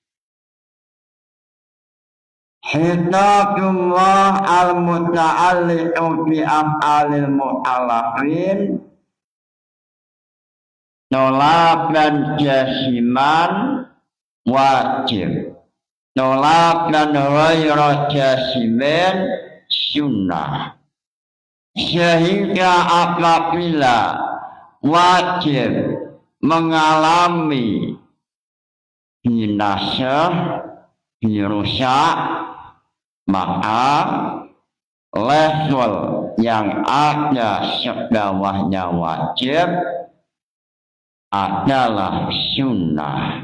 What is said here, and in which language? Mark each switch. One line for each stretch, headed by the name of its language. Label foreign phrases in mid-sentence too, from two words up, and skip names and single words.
Arabic: خطاب الله المتعلق بأفعال المكلفين طلبا جازما واجب، طلبا غير جازم سنة.
Indonesian: Sehingga apabila wajib mengalami binasa, dirusak, maka level yang ada sebawahnya wajib adalah sunnah.